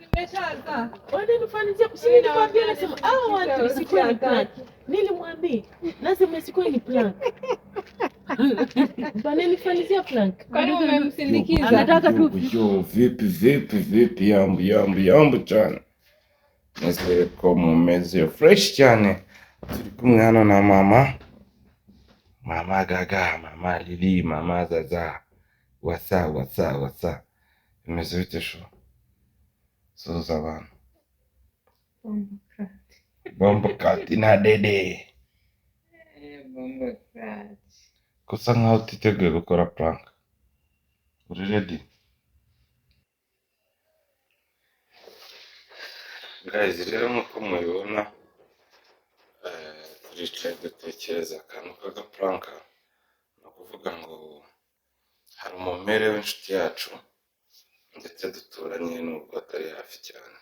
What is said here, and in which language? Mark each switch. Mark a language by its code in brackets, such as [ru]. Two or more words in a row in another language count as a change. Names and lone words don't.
[sw] Wananifanyia nilimwambia nasema watu sikuwa ni prank. Nilimwambia nasema sikuwa ni prank. Wananifanyia prank. Kwani umemsindikiza? Anataka tu [rw] vipi yambu cyane. Nizere ko mumeze fresh cyane. Turi kumwe hano na mama Gaga, mama Lili, mama Zaza. Wasa. Bimeze bite sho? Suza abantu. Bombo kati na dede. Bombo kati. Kusa nkaho utiteguye gukora prank. Uri ready? Guys, rero nkuko mubibona turicaye dutekereza akantu k'agapranka. Ni ukuvuga ngo hari umumere w'inshuti yacu ndetse duturanye nubwo atari hafi cyane.